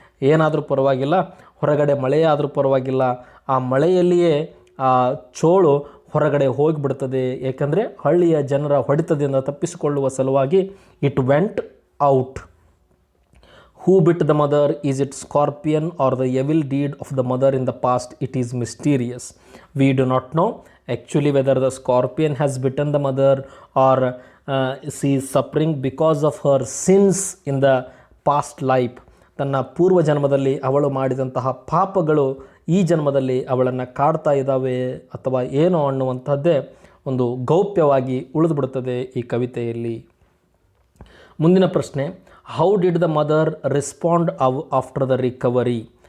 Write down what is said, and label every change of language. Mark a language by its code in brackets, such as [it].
[kn] ಏನಾದರೂ ಪರವಾಗಿಲ್ಲ, ಹೊರಗಡೆ ಮಳೆಯಾದರೂ ಪರವಾಗಿಲ್ಲ, ಆ ಮಳೆಯಲ್ಲಿಯೇ ಆ ಚೋಳು ಹೊರಗಡೆ ಹೋಗಿಬಿಡ್ತದೆ. ಏಕೆಂದರೆ ಹಳ್ಳಿಯ ಜನರ ಹೊಡೆತದಿಂದ ತಪ್ಪಿಸಿಕೊಳ್ಳುವ ಸಲುವಾಗಿ [en] It went out. Who bit the mother? Is it scorpion or the evil deed of the mother in the past? It is mysterious. We do not know actually whether the scorpion has bitten the mother or she is suffering because of her sins in the past life. [kn] ತನ್ನ ಪೂರ್ವ ಜನ್ಮದಲ್ಲಿ ಅವಳು ಮಾಡಿದಂತಹ ಪಾಪಗಳು ಈ ಜನ್ಮದಲ್ಲಿ ಅವಳನ್ನು ಕಾಡ್ತಾ ಇದ್ದಾವೆ ಅಥವಾ ಏನೋ ಅನ್ನುವಂಥದ್ದೇ ಒಂದು ಗೌಪ್ಯವಾಗಿ ಉಳಿದುಬಿಡುತ್ತದೆ ಈ ಕವಿತೆಯಲ್ಲಿ. ಮುಂದಿನ ಪ್ರಶ್ನೆ, [en] How did the mother respond after the recovery?